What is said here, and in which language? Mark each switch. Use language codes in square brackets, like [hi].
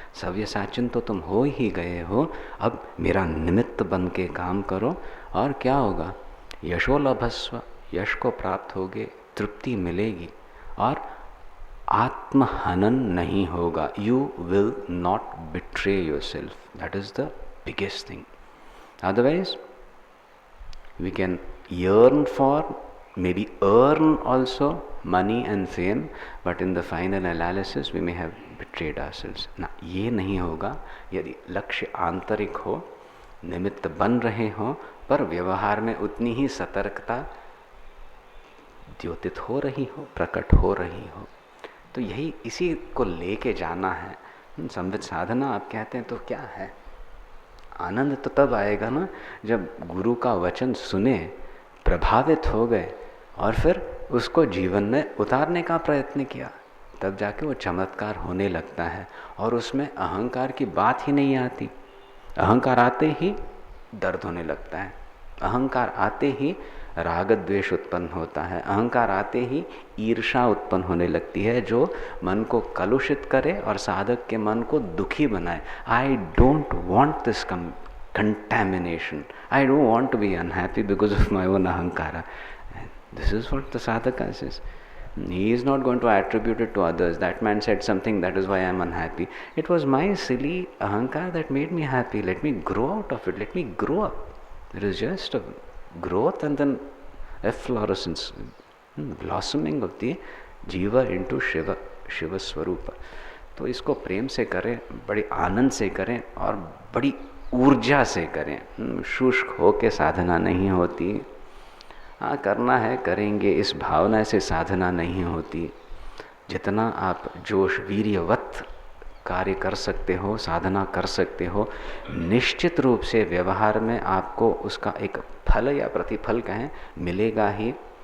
[hi] सव्यसाचिन तो तुम हो ही गए हो, अब मेरा निमित्त बन के काम करो और क्या होगा, यशो लभस्व, यश को प्राप्त होगे, तृप्ति मिलेगी और आत्महनन नहीं होगा। [en] You will not betray yourself, that is the biggest thing. Otherwise we can yearn for, maybe earn also money and fame, but in the final analysis we may have betrayed ourselves. [hi] ना, ये नहीं होगा यदि लक्ष्य आंतरिक हो, निमित्त बन रहे हो, पर व्यवहार में उतनी ही सतर्कता द्योतित हो रही हो, प्रकट हो रही हो। तो यही इसी को लेके जाना है। संवित साधना आप कहते हैं तो क्या है? आनंद तो तब आएगा ना जब गुरु का वचन सुने, प्रभावित हो गए और फिर उसको जीवन में उतारने का प्रयत्न किया, तब जाके वो चमत्कार होने लगता है और उसमें अहंकार की बात ही नहीं आती। अहंकार आते ही दर्द होने लगता है, अहंकार आते ही राग द्वेष उत्पन्न होता है, अहंकार आते ही ईर्षा उत्पन्न होने लगती है, जो मन को कलुषित करे और साधक के मन को दुखी बनाए। [en] I don't want this contamination. I don't want to be unhappy because of my own ahankara. This is what the sadhaka says. He is not going to attribute it to others. That man said something, that is why I am unhappy. It was my silly ahankara that made me happy. Let me grow out of it. Let me grow up. There is just a growth and then efflorescence, blossoming of the jiva into Shiva, Shiva Swarupa. [hi] तो इसको प्रेम से करें, बड़ी आनंद से करें और बड़ी ऊर्जा से करें। शुष्क होके साधना नहीं होती। हाँ, करना है करेंगे, इस भावना से साधना नहीं होती। जितना आप जोश वीर्यवत कार्य कर सकते हो, साधना कर सकते हो, निश्चित रूप से व्यवहार में आपको उसका एक फल या प्रतिफल कहें मिलेगा ही।